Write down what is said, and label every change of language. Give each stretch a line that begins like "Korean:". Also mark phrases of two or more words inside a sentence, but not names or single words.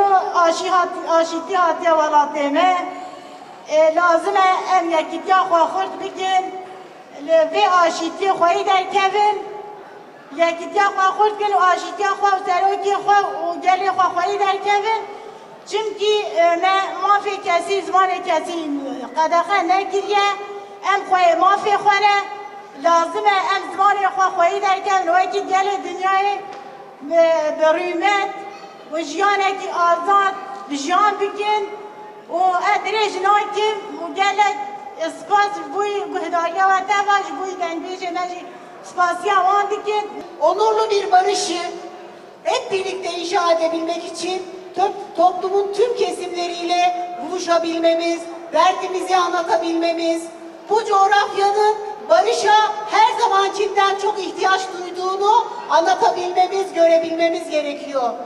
Kurdish: Aşîtî hatiye welatê me lazim e em yekîtiya xwe xurt bikin vê aşîtiyê xweyî derkevin yekîtiya xwe xurt bikin û aşîtiya xwe û serokê xwe û gelê xwe xweyî derkevin çimkî me mafê kesî zimanê kesî qedexe nekiriye em xweyê mafê xwe ne lazim e em zimanê xwe xweyî derkevin wekî gelê dinyayê bi rûmet û jiyanekî azad bi jiyan bikin û ez dirêj nakim û gelek spas bûyî guhdariya we teva ji bûyî dengbêjê me jî spasiya wan dikin.
Turkish: Onurlu bir barışı hep birlikte inşa edebilmek için toplumun tüm kesimleriyle buluşabilmemiz, derdimizi anlatabilmemiz, bu coğrafyanın barışa her zamankinden çok ihtiyaç duyduğunu anlatabilmemiz, görebilmemiz gerekiyor.